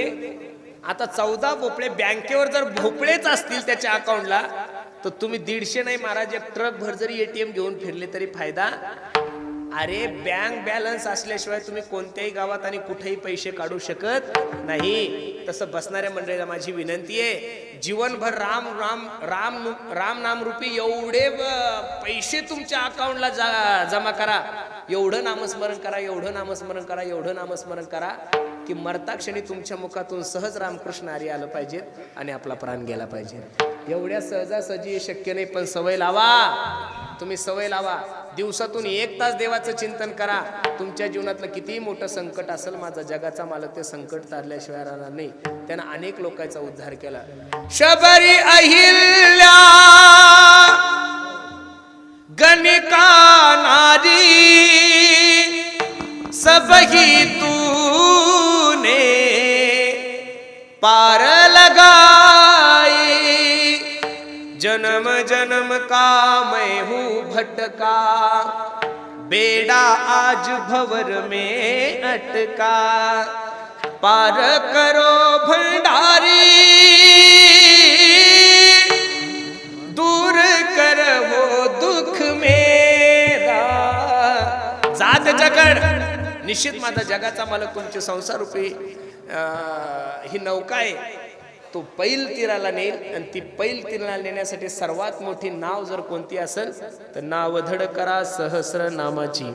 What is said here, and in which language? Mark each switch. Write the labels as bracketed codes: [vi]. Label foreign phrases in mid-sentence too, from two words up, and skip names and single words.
[mr] आता 14 भोपळे, बँकेवर जर भोपळेच असतील त्याच्या अकाउंटला तर तुम्ही 150 नाही महाराज, एक ट्रक भर जरी एटीएम घेऊन फिरले तरी फायदा. अरे [en] bank balance [mr] असल्याशिवाय तुम्ही कोणत्याही गावात आणि कुठेही पैसे काढू शकत नाही. तसं बसणाऱ्या मंडळीला माझी विनंती आहे, जीवनभर राम राम राम राम नाम रूपी एवढे पैसे तुमच्या अकाउंटला जमा करा, एवढं नामस्मरण करा, एवढं नामस्मरण करा, एवढं नामस्मरण करा की मरताक्षणी तुमच्या मुखातून सहज रामकृष्ण हरी आलं पाहिजे आणि आपला प्राण गेला पाहिजे. एवढ्या सहजासहजी शक्य नाही, पण सवय लावा. तुम्ही सवय लावा. दिवसातून 1 तास देवाचं चिंतन करा. तुमच्या जीवनातलं कितीही मोठं संकट असेल, माझा जगाचा मालक ते संकट तारल्याशिवाय राहणार नाही. त्यानं अनेक लोकांचा उद्धार केला. [hi] शबरी अहिल्या गणिका नारी सबही तूने पार लगाई, जन्म जन्म का मैं हूँ भटका, बेड़ा आज भंवर में अटका, पार करो भंडारी, दूर कर वो दुख मेरा. [mr] जात जगड निश्चित माझा जगाचा मालक तुमचे संसार रूपी ही नौका आहे, तो पैल तीराला नेईल. आणि ती पैल तीराला नेण्यासाठी सर्वात मोठी नाव जर कोणती असेल तर नावधड करा सहस्र नामाची.